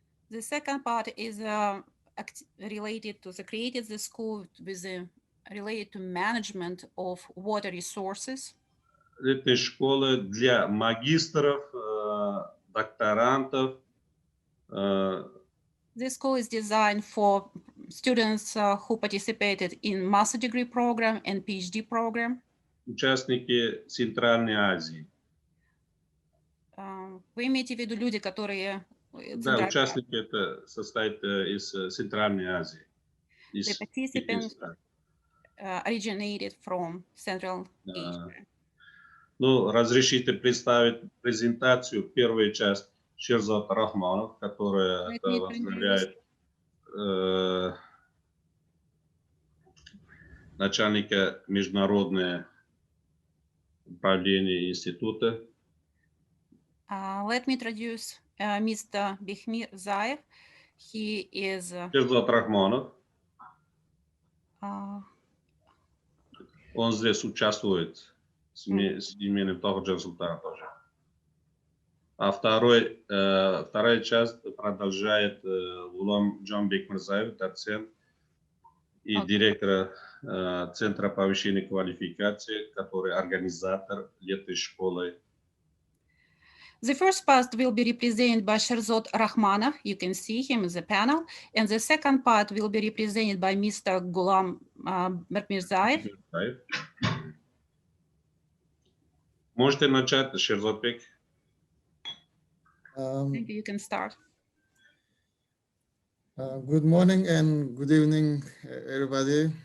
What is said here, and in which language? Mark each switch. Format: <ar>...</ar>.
<en>The second part is related to created the school with related to management of water resources.</en> <ru>Этой школы для магистров, докторантов.</ru> <en>This school is designed for students who participated in master degree program and PhD program.</en> <ru>Участники Центральной Азии. Вы имеете в виду люди, которые... Да, участники это состоят из Центральной Азии.</ru> <en>The participants originated from Central Asia.</en> <ru>Ну, разрешите представить презентацию, первая часть Шерзот Рахманов, которая возглавляет начальника международного управления института.</ru> <en>Let me introduce Mr. Bihmir Zaev. He is</en> <ru>Шерзот Рахманов. Он здесь участвует с именем Tohirjon Sultanov тоже. А вторая часть продолжает Улам Джанбек Мирзаев, доцент и директор Центра повышения квалификации, который организатор летней школы.</ru> <en>The first part will be represented by Sherzod Rahmanov. You can see him in the panel. And the second part will be represented by Mr. Gulam Mirzaev.</en> <ru>Можете начать, Sherzodbek.</ru> <en>Maybe you can start. Good morning and good evening, everybody.</en>